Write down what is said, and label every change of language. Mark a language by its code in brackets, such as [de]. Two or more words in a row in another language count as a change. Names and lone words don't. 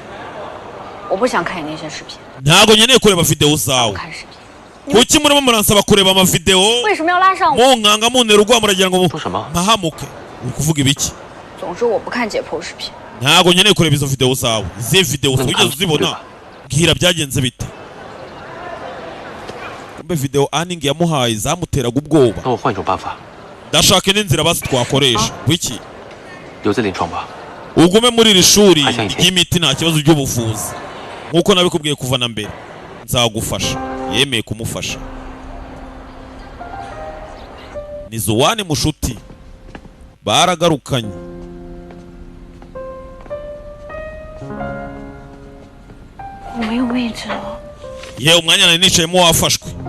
[rw] ntago nkeneye kureba video zawe kuki murimo muransaba kureba amavideo munkanga muntera urwa muragira ngo mpahamuke uri kuvuga ibiki ntago nkeneye kureba izo video zawe. Izi video ugeze uzibona bwira byagenze bite. Kumbe video Anning yamuhaye zamuteraga ubwoba. [zh] 那我换一种办法， [rw] ndashaka n'inzira basi twakoresha. Wiki [zh] 留在临床吧。 [rw] ugume muri iri shuri ry'imiti nta kibazo by'ubuvuzi nkuko nabikubwiye kuva na mbere. Nzagufasha. Yemeye kumufasha. Ni Zuwani mushuti baragarukanye. Yewe umwanya nari nicayemo wafashwe.